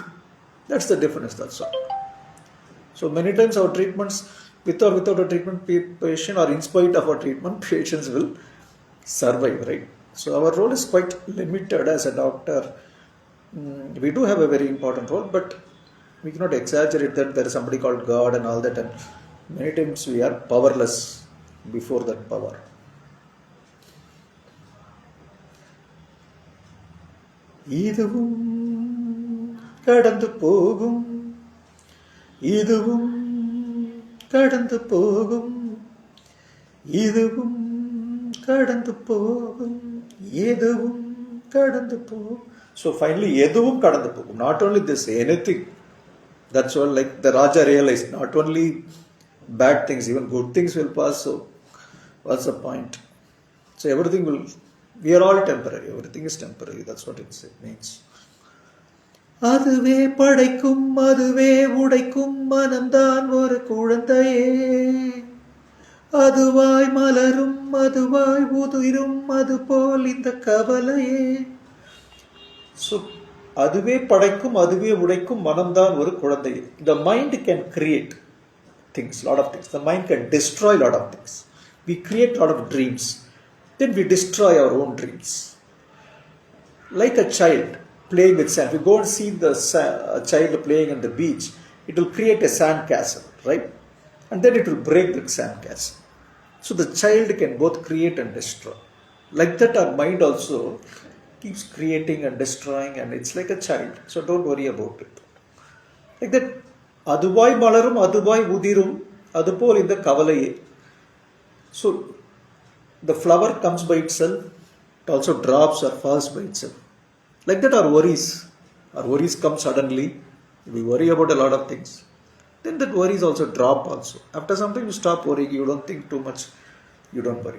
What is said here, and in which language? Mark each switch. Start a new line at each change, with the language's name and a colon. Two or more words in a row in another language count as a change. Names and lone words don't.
English: That's the difference, that's all. So many times our treatments, with or without a treatment, patient, or in spite of our treatment, patients will survive, right? So our role is quite limited as a doctor. We do have a very important role, but we cannot exaggerate that there is somebody called God and all that, and many times we are powerless before that power.
Tamil: இதுவும் கடந்து போகும், இதுவும் கடந்து போகும், இதுவும் கடந்து போகும், இதுவும் கடந்து போகும்.
English: So finally,
Tamil: எதுவும் கடந்து போகும்.
English: Not only this, anything. That's all, like the Raja realized, not only bad things, even good things will pass. So what's the point? So everything will, we are all temporary. Everything is temporary. That's what it means.
Tamil: அதுவே படைக்கும் அதுவே உடைக்கும் மனம்தான் ஒரு குழந்தையே, அதுவாய் மலரும் அதுவாய் உதிரும் அதுபோல் இந்த கவலையே. So அதுவே படைக்கும் அதுவே உடைக்கும் மனம்தான் ஒரு குழந்தையே.
English: The mind can create things, lot of things. The mind can destroy lot of things. We create lot of dreams, then we destroy our own dreams. Like a child playing with sand. We go and see the child playing on the beach, it will create a sand castle, right? And then it will break the sand castle. So the child can both create and destroy. Like that our mind also keeps creating and destroying, and it's like a child. So don't worry about it. Like that,
Tamil: அதுவாய் மலரும் அதுவாய் உதிரும் அதுபோல் இந்த கவலையே.
English: So the flower comes by itself, it also drops or falls by itself. Like that our worries come suddenly. We worry about a lot of things, then that worries also drop also. After some time you stop worrying, you don't think too much, you don't worry.